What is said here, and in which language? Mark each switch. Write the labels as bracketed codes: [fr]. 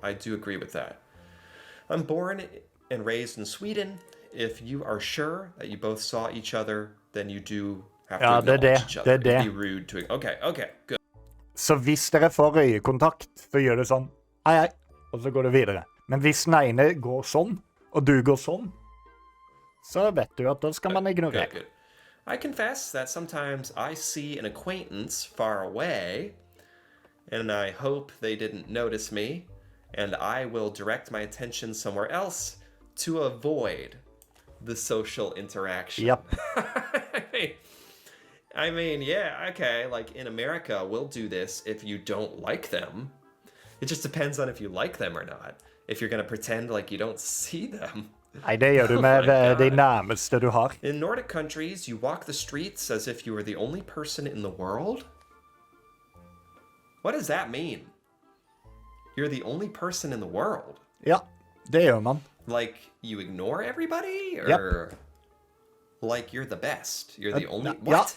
[en] I do agree with that. I'm born and raised in Sweden. If you are sure that you both saw each other, then you do have to acknowledge each other. It'd be rude to... Okay, good. [no] Så hvis dere får øyekontakt, så gjør det sånn, hei, og så går det videre. Men hvis den ene går sånn, og du går sånn, så vet du at da skal man ignorere. [en] Good. I confess that sometimes I see an acquaintance far away, and I hope they didn't notice me, and I will direct my attention somewhere else to avoid the social interaction. Yep. I mean, yeah, okay, like in America, we'll do this if you don't like them. It just depends on if you like them or not. If you're going to pretend like you don't see them. [no] Nei, det gjør du med de nærmeste du har. [en] In Nordic countries, you walk the streets as if you were the only person in the world? What does that mean? You're the only person in the world? [no] Ja, det gjør man. [en] Like, you ignore everybody? Or like you're the best? You're the only... What?